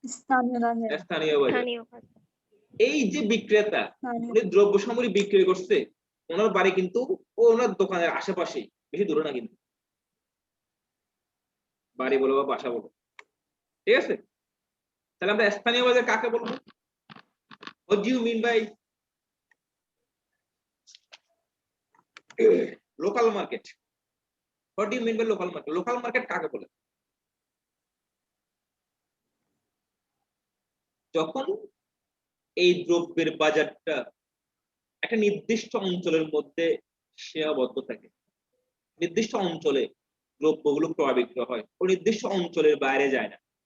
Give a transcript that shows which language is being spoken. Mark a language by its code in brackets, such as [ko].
[bn] স্থানীয় বাজার। স্থানীয় বাজার। স্থানীয় বাজার। এই যে বিক্রেতা উনি দ্রব্য সামগ্রী বিক্রি করছে, ওনার বাড়ি কিন্তু ওনার দোকানের আশেপাশেই, বেশি দূরে না কিন্তু, বাড়ি বলো বা বাসা বলো। ঠিক আছে? তাহলে আমরা স্থানীয় বাজার কাকে বলবো? [en] What do you mean by local market? What do you mean by local market? [bn] Local market কাকে বলে? যখন এই দ্রব্যের বাজারটা একটা নির্দিষ্ট অঞ্চলের মধ্যে সীমাবদ্ধ থাকে, নির্দিষ্ট অঞ্চলে দ্রব্যগুলো ক্রয় বিক্রয় হয়, ও নির্দিষ্ট অঞ্চলের বাইরে যায় না।